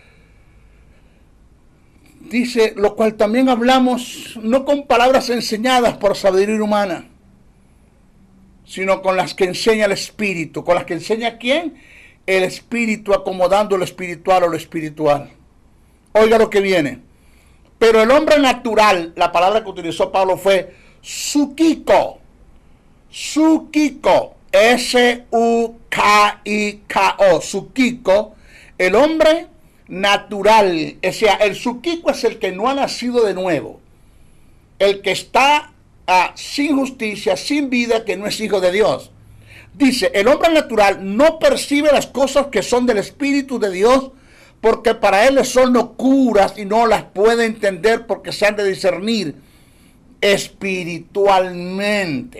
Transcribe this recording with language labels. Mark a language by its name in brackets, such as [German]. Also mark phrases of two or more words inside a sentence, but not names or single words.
[Spanish] Dice, lo cual también hablamos no con palabras enseñadas por sabiduría humana, sino con las que enseña el Espíritu. ¿Con las que enseña quién? El Espíritu, acomodando lo espiritual a lo espiritual. Oiga lo que viene. Pero el hombre natural, la palabra que utilizó Pablo fue psúquico. Psúquico. S-U-K-I-K-O. Psúquico. El hombre natural, o sea, el psúquico es el que no ha nacido de nuevo, el que está sin justicia, sin vida, que no es hijo de Dios. Dice, el hombre natural no percibe las cosas que son del Espíritu de Dios, porque para él son locuras y no las puede entender, porque se han de discernir espiritualmente.